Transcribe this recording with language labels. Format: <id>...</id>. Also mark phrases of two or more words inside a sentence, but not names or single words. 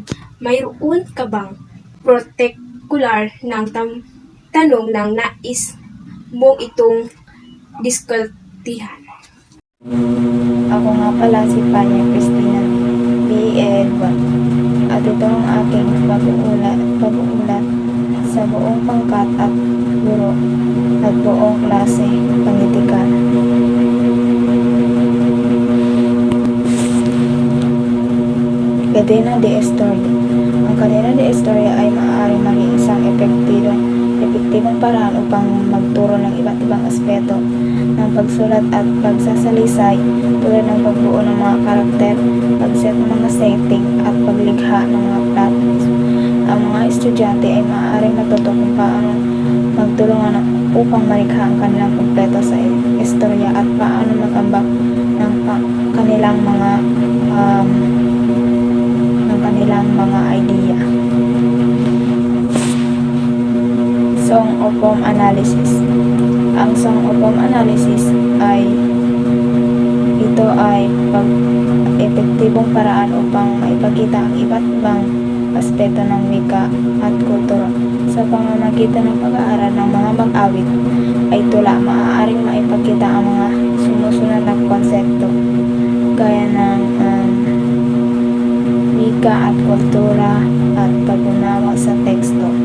<tl>Mayroon ka bang particular ng tanong ng nais mong itong diskutihan? Ako nga pala si Panya Cristina B.Ed. At ito ang aking pag-uulat sa buong pangkat at guro at buong klase panitikan.</tl> <es>Cadena de Historia.</es> <tl>Ang</tl> <es>cadena de Historia</es> <tl>ay maaaring maging isang epektibong paraan upang magturo ng iba't ibang aspeto ng pagsulat at pagsasalisay tulad ng pagbuo ng mga karakter, pagset ng mga setting at paglikha ng mga plots. Ang mga estudyante ay maaaring matuto kung paano magtulungan upang malikha ang kanilang kumpleto sa istorya at paano mag-ambak ng kanilang mga idea.</tl> <en>Song of Poem Analysis.</en> <tl>Ang</tl> <en>Song of Poem Analysis</en> <tl>ay epektibong paraan upang maipakita ang iba't ibang aspeto ng wika at kultura. Sa pamamagitan ng pag-aaral ng mga mag-awit ay tula maaaring maipakita ang mga sumusunod na konsepto gaya ng wika at kultura at pag-unawa sa teksto.</tl>